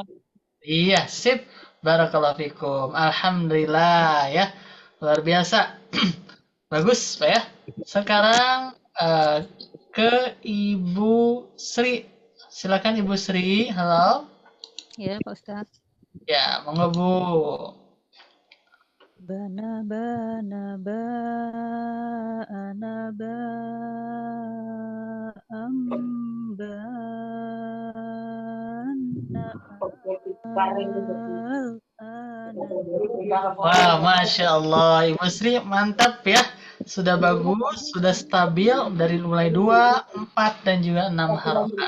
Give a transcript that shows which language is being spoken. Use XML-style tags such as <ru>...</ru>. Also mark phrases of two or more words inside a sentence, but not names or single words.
<id>Iya, sip.</id> <ar>بارك الله فيكم.</ar> <id>Alhamdulillah ya. Luar biasa. Bagus, Pak ya. Sekarang ke Ibu Sri. Silakan Ibu Sri. Halo. Ya, Pak Ustadz. Ya, monggo Bu. Bana bana ba ana ba Wah,</id> <ar>ما شاء الله.</ar> <id>Ibu Sri mantap ya. Sudah bagus, sudah stabil dari mulai 2, 4, dan juga 6 harokat.</id>